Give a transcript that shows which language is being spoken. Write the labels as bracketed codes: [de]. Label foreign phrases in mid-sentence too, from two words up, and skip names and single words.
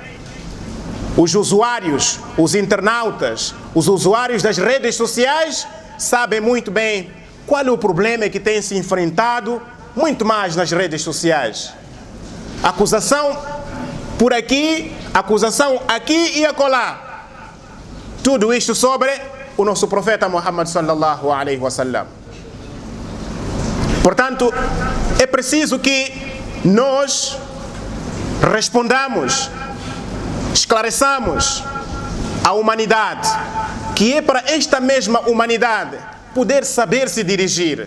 [pt] Os usuários, os internautas, os usuários das redes sociais sabem muito bem qual é o problema que tem se enfrentado muito mais nas redes sociais. Acusação por aqui, acusação aqui e acolá. Tudo isto sobre o nosso profeta Muhammad [ar] صلى الله عليه وسلم. [pt] Portanto, é preciso que nós respondamos, esclareçamos a humanidade, que é para esta mesma humanidade poder saber se dirigir.